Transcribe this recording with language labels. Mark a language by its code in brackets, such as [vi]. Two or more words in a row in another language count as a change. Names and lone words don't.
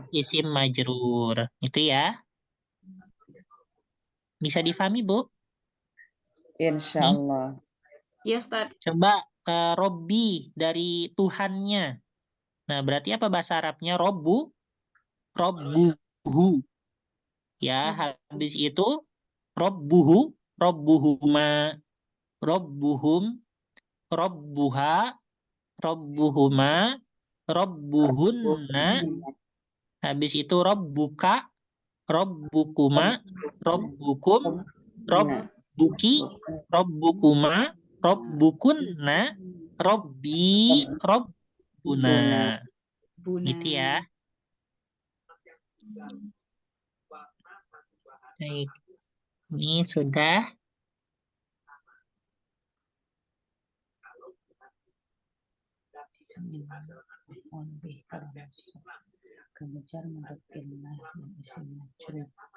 [id] majrur. Itu ya. Bisa difahami, Bu? [ar] إن شاء الله. [id] Iya, Ustaz. Coba Robbi dari Tuhannya. Nah, berarti apa bahasa Arabnya? Robbuhu. Ya, habis itu [ar] ربهما ربهم ربها ربهما ربهن, [id] habis itu [ar] ربك ربكما ربكم ربك ربكما ربكن ربي, [id] Robbuna. Buna. Gitu ya. Baik. Ini sudah. Kemudian menurut ilmu yang isim majrur.